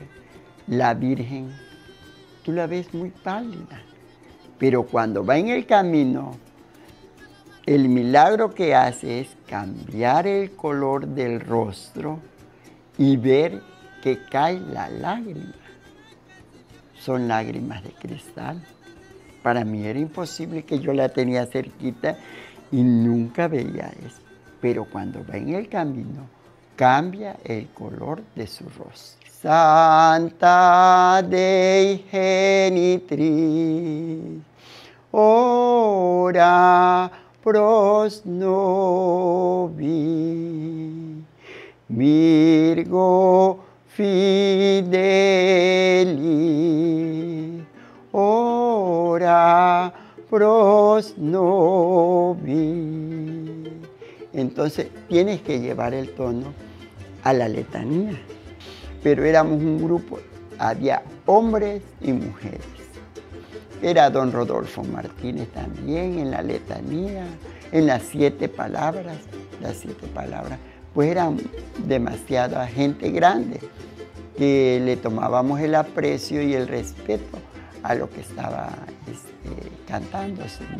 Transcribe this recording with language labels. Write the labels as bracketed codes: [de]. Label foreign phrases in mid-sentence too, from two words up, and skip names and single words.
[es] La Virgen, tú la ves muy pálida, pero cuando va en el camino, el milagro que hace es cambiar el color del rostro y ver que cae la lágrima. Son lágrimas de cristal. Para mí era imposible, que yo la tenía cerquita y nunca veía eso. Pero cuando va en el camino, cambia el color de su rostro. [la] Santa Dei Genitris, ora pros nobis, Virgo Fidelis, ora pros nobis. [es] Entonces tienes que llevar el tono a la letanía. Pero éramos un grupo, había hombres y mujeres. Era don Rodolfo Martínez también en la letanía, en las 7 palabras, pues eran demasiada gente grande que le tomábamos el aprecio y el respeto a lo que estaba cantándose, ¿no?